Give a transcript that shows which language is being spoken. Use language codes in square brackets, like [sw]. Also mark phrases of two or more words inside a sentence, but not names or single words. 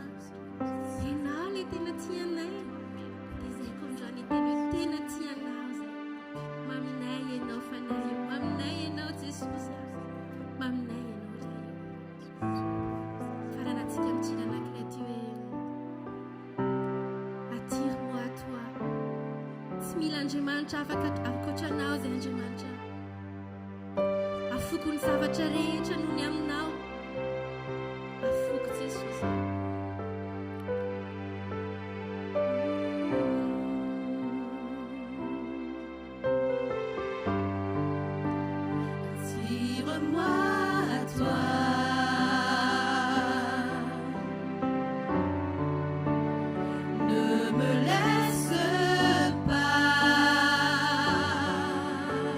[mg] Ianao ilay tena tianay. Dia izay koa androany teny hoe tena tianao izay. Maminay ianao fanay io. Maminay ianao Jesosy. Maminay ianao iray io. Faranantsika mitsilana anankiray ty hoe [fr] attire-moi à toi. [mg] Tsy mila Andriamanitra afaka ankoatranao izay Andriamanitra. Afoko ny zavatra rehetra noho ny aminao. Afoko Jesosy. [fr] Attire-moi à toi. Ne me laisse pas.